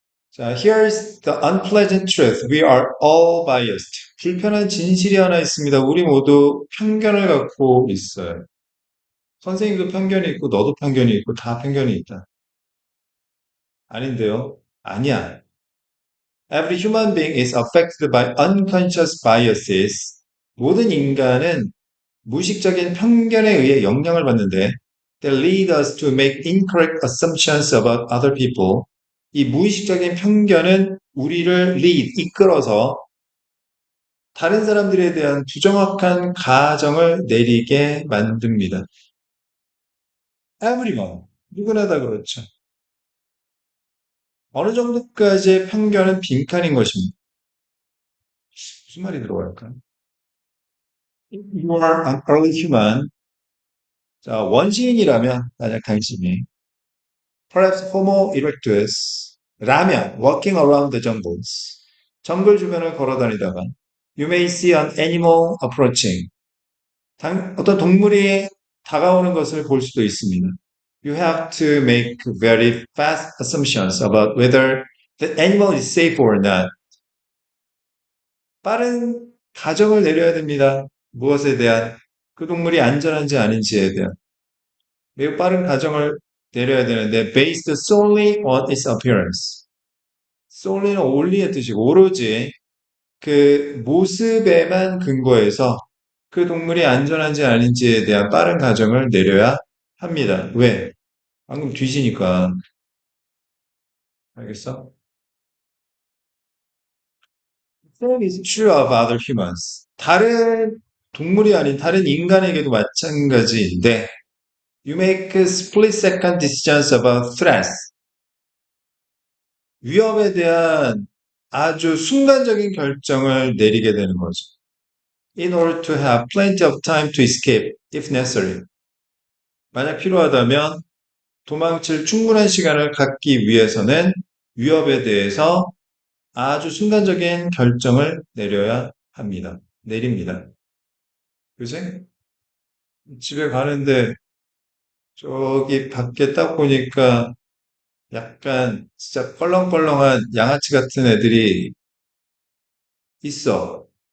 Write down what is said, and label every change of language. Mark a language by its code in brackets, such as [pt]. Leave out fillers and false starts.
[en] 자, here's the unpleasant truth. We are all biased. [ko] 불편한 진실이 하나 있습니다. 우리 모두 편견을 갖고 있어요. 선생님도 편견이 있고, 너도 편견이 있고, 다 편견이 있다. 아닌데요? 아니야. [en] Every human being is affected by unconscious biases. [ko] 모든 인간은 무의식적인 편견에 의해 영향을 받는데, [en] that lead us to make incorrect assumptions about other people. [ko] 이 무의식적인 편견은 우리를 이끌어서 다른 사람들에 대한 부정확한 가정을 내리게 만듭니다. [en] Everyone. [ko] 누구나 다 그렇죠. 어느 정도까지의 편견은 빈칸인 것입니다. 무슨 말이 들어갈까요? [en] You are an early human. [ko] 자, 원시인이라면, 만약 당신이 [en] perhaps Homo erectus 라면 walking around the jungles [ko] 정글 주변을 걸어 다니다가 [en] you may see an animal approaching [ko] 어떤 동물이 다가오는 것을 볼 수도 있습니다. [en] You have to make very fast assumptions about whether the animal is safe or not. [ko] 빠른 가정을 내려야 됩니다. 무엇에 대한 그 동물이 안전한지 아닌지에 대한 매우 빠른 가정을 내려야 되는데 [en] based solely on its appearance. [ko] solely는 only의 뜻이고 오로지 그 모습에만 근거해서 그 동물이 안전한지 아닌지에 대한 빠른 가정을 내려야 합니다. 왜? 방금 뒤지니까. 알겠어? [en] Same is true of other humans. [ko] 다른 동물이 아닌 다른 인간에게도 마찬가지인데 [en] You make split-second decisions about threats. [ko] 위협에 대한 아주 순간적인 결정을 내리게 되는 거죠. [en] In order to have plenty of time to escape if necessary. [ko] 만약 필요하다면 도망칠 충분한 시간을 갖기 위해서는 위협에 대해서 아주 순간적인 결정을 내려야 합니다. 내립니다. 그지? 집에 가는데 저기 밖에 딱 보니까 약간 진짜 껄렁껄렁한 양아치 같은 애들이 있어.